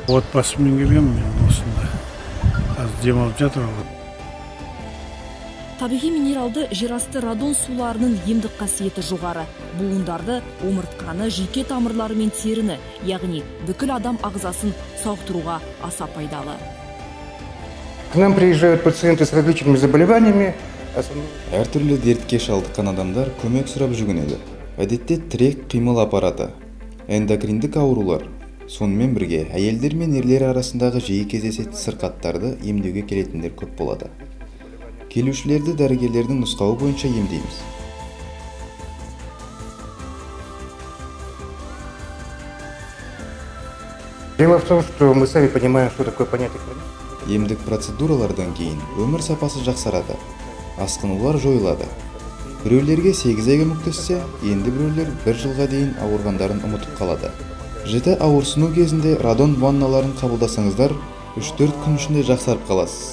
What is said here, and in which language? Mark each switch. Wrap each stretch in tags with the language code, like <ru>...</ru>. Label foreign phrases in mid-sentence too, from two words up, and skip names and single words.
<kk>Отбасымен келгенмін мен осында. Қазір демалып жатыр. Табиғи минералды жерасты радон суларының емдік қасиеті жоғары. Буындарды, омыртқаны, жүйке тамырлары мен теріні, яғни бүкіл адам ағзасын сауықтыруға аса пайдалы.</kk> <ru>К нам приезжают пациенты с различными заболеваниями.</ru> <kk>Әртүрлі дертке шалдыққан адамдар көмек сұрап жүгінеді. Әдетте тірек қимыл аппараты, эндокриндік аурулар, сонымен бірге әйелдер мен ерлер арасындағы жиі кездесетін сырқаттарды емдеуге келетіндер көп болады. Келушілерді дәрігерлердің нұсқауы бойынша емдейміз.</kk> <ru>Дело в том, что мы сами понимаем, что такое понятие.</ru> <kk>Емдік процедуралардан кейін өмір сапасы жақсарады, асқынулар жойылады. Біреулерге 8 айға көмектессе, енді біреулер 1 жылға дейін ауырғандарын ұмытып қалады. Жіті ауырсыну кезінде радон ванналарын қабылдасаңыздар, 3-4 күн ішінде жақсарып қаласыз.</kk>